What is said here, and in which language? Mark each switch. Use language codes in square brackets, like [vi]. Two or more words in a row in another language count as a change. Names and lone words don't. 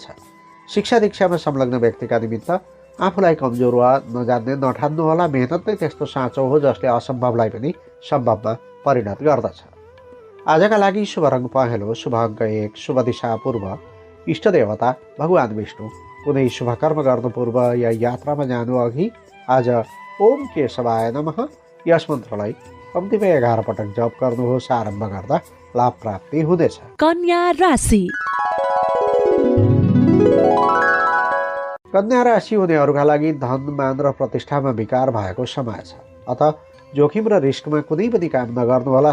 [ne] शिक्षा दीक्षामा संलग्न व्यक्तिका निमित्त आफूलाई कमजोर वा नजान्ने नठान्नुहोला। मेहनत नै त्यस्तो साँचो हो जसले असम्भवलाई पनि सम्भवमा परिणत गर्दछ। आजका लागि शुभ रङ पहेँलो, शुभ अङ्क 1, शुभ दिशा पूर्व, इष्ट देवता भगवान विष्णु। कुनै शुभ कर्म गर्नु पूर्व या यात्रामा जानु अघि आज [sa] ओम केशवाय नमः [ne] यस मन्त्रलाई कम्तीमा 11 पटक जप गर्नुहोस्। आरम्भ गर्दा लाभ प्राप्ति हुनेछ। कन्या राशि। कन्या राशि हुनेहरूका लागि धन, मान र प्रतिष्ठामा विकार भएको समय छ। अत जोखिम र रिस्कमा कुनै पनि काम नगर्नुहोला।